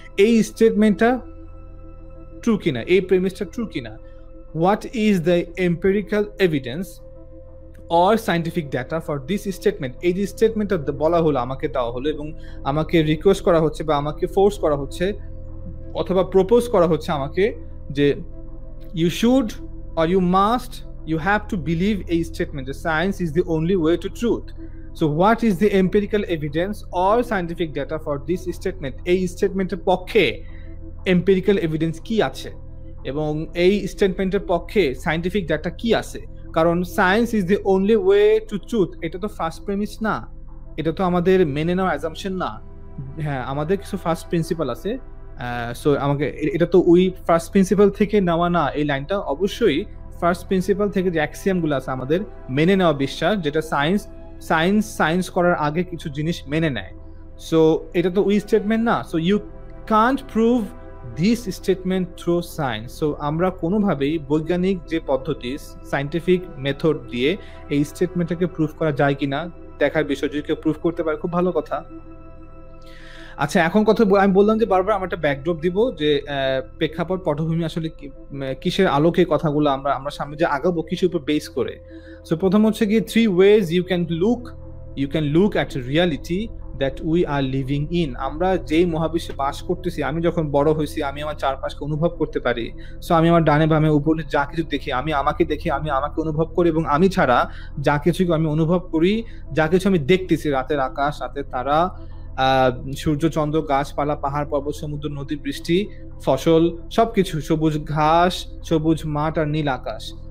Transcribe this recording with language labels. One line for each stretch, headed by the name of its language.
Bangla: এই স্টেটমেন্টটা ট্রু কিনা,
English: এই প্রেমিসটা ট্রু কিনা, what is the empirical evidence or scientific data for this statement?
Bangla: এই যে স্টেটমেন্টটা বলা হলো, আমাকে দেওয়া হলো এবং আমাকে রিকোয়েস্ট করা হচ্ছে বা আমাকে ফোর্স করা হচ্ছে অথবা প্রপোজ করা হচ্ছে আমাকে যে
English: you should or you must, you have to believe a statement that science is the only way to truth. So what is the empirical evidence or scientific data for this statement?
Bangla: এই স্টেটমেন্টের পক্ষে empirical evidence কি আছে এবং এই স্টেটমেন্টের পক্ষে scientific data কি আছে? কারণ
English: science is the only way to truth,
Bangla: এটা তো ফার্স্ট প্রেমিস না, এটা তো আমাদের মেনে নেওয়া অ্যাজাম্পশন না। হ্যাঁ, আমাদের কিছু ফার্স্ট প্রিন্সিপাল আছে, সো আমাকে এটা তো ওই ফার্স্ট প্রিন্সিপাল থেকে নেওয়া না। এই লাইনটা অবশ্যই ফার্স্ট প্রিন্সিপাল থেকে যে অ্যাক্সিয়াম গুলো আছে আমাদের মেনে নেওয়া বিশ্বাস, যেটা সায়েন্স করার আগে কিছু জিনিস মেনে নেয়। সো এটা তো ওই স্টেটমেন্ট না।
English: So you can't prove this statement through science.
Bangla: So আমরা কোনোভাবেই বৈজ্ঞানিক যে পদ্ধতি, সায়েন্টিফিক মেথড দিয়ে এই স্টেটমেন্টটাকে প্রুভ করা যায় কিনা দেখার বিষয়। যদি কেউ প্রুভ করতে পারে খুব ভালো কথা। আচ্ছা, এখন কথা আমি বললাম যে বারবার আমরা একটা ব্যাকড্রপ দিব যে প্রেক্ষাপট পটভূমি আসলে কিসের আলোকে কথাগুলো আমরা সামনে যে আগাবো কিসের উপর বেস করে। সো প্রথম হচ্ছে কি,
English: 3 ways you can look at reality that we are living in.
Bangla: আমরা যেই মহাবিশ্বে বাস করতেছি, আমি যখন বড় হয়েছি আমি আমার চারপাশকে অনুভব করতে পারি। সো আমি আমার ডানে বামে উপরে যা কিছু দেখি, আমি আমাকে দেখি, আমি আমাকে অনুভব করি, এবং আমি ছাড়া যা কিছু আমি অনুভব করি, যা কিছু আমি দেখতেছি, রাতের আকাশ, রাতের তারা, সূর্য, চন্দ্র, গাছপালা, পাহাড়, পর্বত, সমুদ্র, নদী, বৃষ্টি, ফসল, সবকিছু, সবুজ ঘাস, সবুজ মাঠ আর নীল আকাশ।